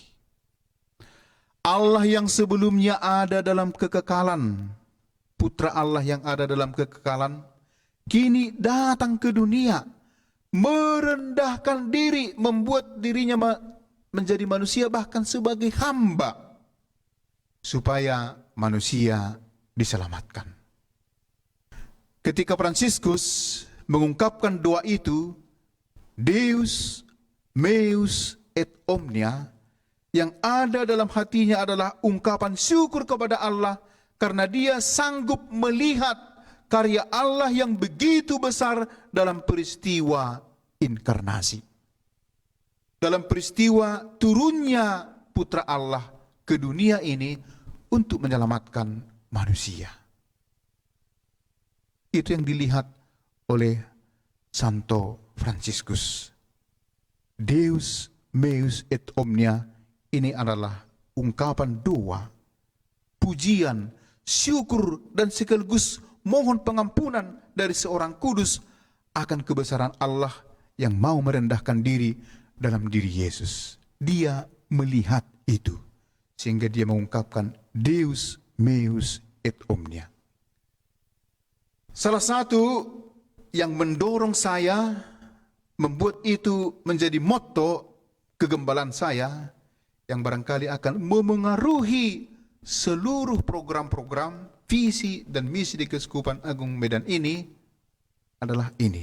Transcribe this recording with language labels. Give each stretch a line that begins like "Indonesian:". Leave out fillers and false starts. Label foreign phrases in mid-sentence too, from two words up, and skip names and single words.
Indonesian: Allah yang sebelumnya ada dalam kekekalan, Putra Allah yang ada dalam kekekalan, kini datang ke dunia, merendahkan diri, membuat dirinya menjadi manusia bahkan sebagai hamba, supaya manusia diselamatkan. Ketika Fransiskus mengungkapkan doa itu,
Latin: Deus meus et omnia,
Indonesian: yang ada dalam hatinya adalah ungkapan syukur kepada Allah karena dia sanggup melihat karya Allah yang begitu besar dalam peristiwa inkarnasi. Dalam peristiwa turunnya Putra Allah ke dunia ini untuk menyelamatkan manusia. Itu yang dilihat oleh Santo Fransiskus.
Latin: Deus meus et omnia,
Indonesian: ini adalah ungkapan doa, pujian, syukur, dan sekaligus mohon pengampunan dari seorang kudus akan kebesaran Allah yang mau merendahkan diri dalam diri Yesus. Dia melihat itu, sehingga dia mengungkapkan
Latin: Deus meus et omnia.
Indonesian: Salah satu yang mendorong saya, membuat itu menjadi motto kegembalaan saya, yang barangkali akan memengaruhi seluruh program-program, visi dan misi di Keuskupan Agung Medan ini, adalah ini.